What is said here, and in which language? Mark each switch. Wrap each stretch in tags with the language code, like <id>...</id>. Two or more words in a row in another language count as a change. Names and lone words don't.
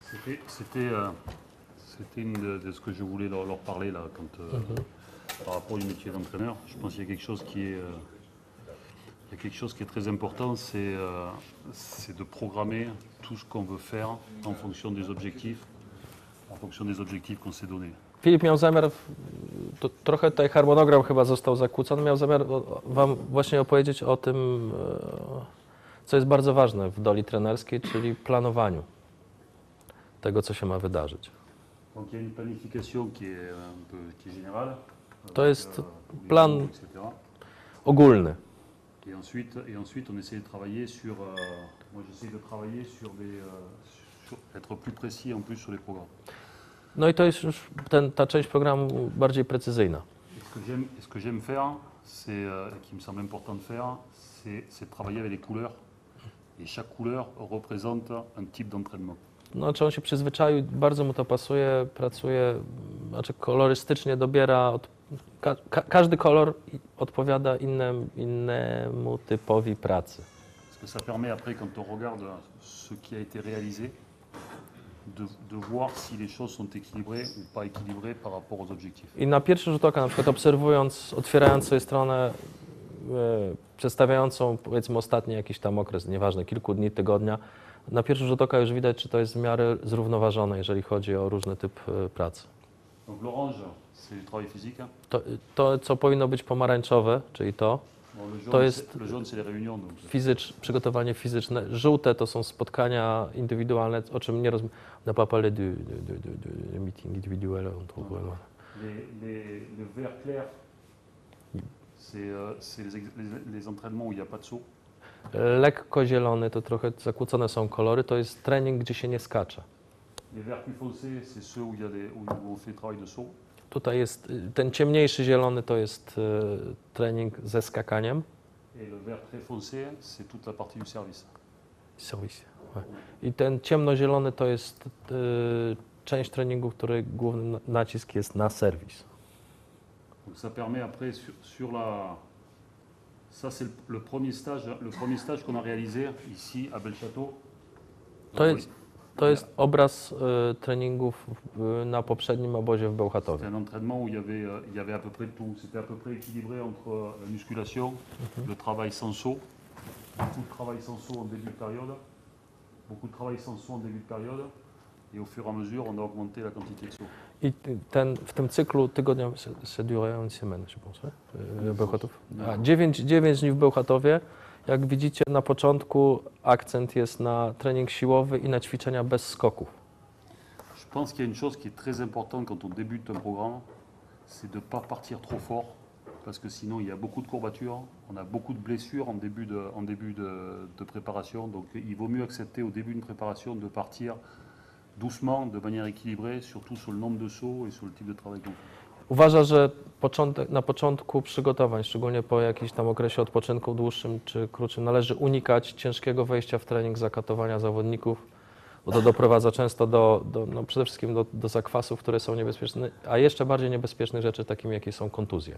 <fr>C'était une de ce que je voulais leur parler là, quand, par rapport au métier d'entraîneur. Je pense qu'il y a quelque chose qui est très important, c'est de programmer tout ce qu'on veut faire en fonction des objectifs qu'on s'est donnés.</fr> <pl>Filip miał zamiar, to trochę tutaj harmonogram chyba został zakłócony, miał zamiar Wam właśnie opowiedzieć o tym, co jest bardzo ważne w roli trenerskiej, czyli planowaniu tego, co się ma wydarzyć.</pl> <fr>Donc il y a une planification qui est générale.</fr> <pl>To jest plan ogólny.</pl> <fr>Et ensuite, on essaie de travailler sur. Moi, j'essaie de travailler être plus précis en plus sur les programmes.</fr> <pl>No i to jest już ta część programu bardziej precyzyjna.</pl> <fr>Ce que j'aime faire, qui me semble important de faire, c'est de travailler avec les couleurs. Et chaque couleur représente un type d'entraînement.</fr> <pl>No, czy on się przyzwyczaił, bardzo mu to pasuje, pracuje, znaczy kolorystycznie dobiera, każdy kolor odpowiada innemu typowi pracy.</pl> <fr>Parce que ça permet après, quand on regarde ce qui a été réalisé, de voir si les choses sont équilibrées ou pas équilibrées par rapport aux objectifs.</fr> <pl>I na pierwszy rzut oka, na przykład obserwując, otwierając sobie stronę przedstawiającą, powiedzmy, ostatni jakiś tam okres, nieważne, kilku dni, tygodnia, na pierwszy rzut oka już widać, czy to jest w miarę zrównoważone, jeżeli chodzi o różny typ pracy.</pl> <fr>Donc l'orange, c'est du travail physique.</fr> <pl>To, co powinno być pomarańczowe, czyli to jest</pl> <fr>le jaune, c'est les réunions.</fr> <pl>przygotowanie fizyczne. Żółte to są spotkania indywidualne, o czym nie rozmawiamy.</pl> <fr>On n'a pas parlé de meeting individuel entre vous. Le vert clair, c'est les entraînements où il n'y a pas de saut.</fr> <pl>Lekko zielony, to trochę zakłócone są kolory, to jest trening, gdzie się nie skacze.</pl> <fr>Les verts plus foncés, c'est ceux où on fait travail de saut.</fr> <pl>Tutaj jest ten ciemniejszy zielony, to jest trening ze skakaniem.</pl> <fr>Et le vert très foncé, c'est toute la partie du service. Service.</fr> <pl>I ten ciemnozielony to jest część treningu, w której główny nacisk jest na serwis.</pl> <fr>Donc ça permet après ça c'est le premier stage qu'on a réalisé ici à Belchâteau.</fr> <pl>To jest obraz treningów na poprzednim obozie w Bełchatowie.</pl> <fr>C'est un entraînement où il y avait à peu près tout. C'était à peu près équilibré entre la musculation, le travail sans saut, beaucoup de travail sans saut en début de période, beaucoup de travail sans saut en début de période, et au fur et à mesure, on a augmenté la quantité de sauts.</fr> <pl>I w tym cyklu tygodnia,</pl> <fr>c'est duré une semaine, je pense,</fr> <pl>Bełchatów. 9 dni w Bełchatowie. Jak widzicie, na początku akcent jest na trening siłowy i na ćwiczenia bez skoków.</pl> <fr>Je pense qu'il y a une chose qui est très importante quand on débute un programme, c'est de ne pas partir trop fort, parce que sinon il y a beaucoup de courbatures, on a beaucoup de blessures en début de préparation, donc il vaut mieux accepter au début d'une préparation de partir doucement, de manière équilibrée, surtout sur le nombre de sauts et sur le type de travail qu'on fait.</fr> <pl>Uważa, że na początku przygotowań, szczególnie po jakimś tam okresie odpoczynku dłuższym czy krótszym, należy unikać ciężkiego wejścia w trening, zakatowania zawodników, bo to doprowadza często no przede wszystkim do zakwasów, które są niebezpieczne, a jeszcze bardziej niebezpiecznych rzeczy, takimi jakie są kontuzje.</pl>